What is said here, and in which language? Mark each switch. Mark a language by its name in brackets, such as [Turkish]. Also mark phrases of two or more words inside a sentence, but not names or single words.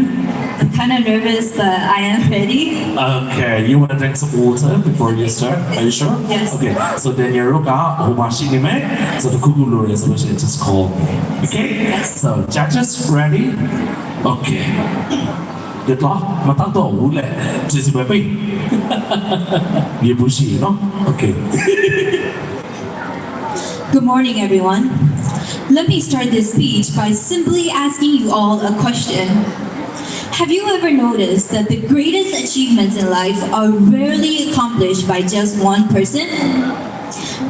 [English] I'm kind of nervous, but I am ready. Okay, you want to drink some water before you start? Are you sure? Yes. Okay, so then you're okay. So the Google resolution just call me. Okay? So judges ready? Okay. Good luck. [Burmese] မတောက်တော့ဘူးလေ။ကျေးဇူးပဲပေး။ရေဘူးရှိနော်။ Okay. [English] Good morning, everyone. Let me start this speech by simply asking you all a question. Have you ever noticed that the greatest achievements in life are rarely accomplished by just one person?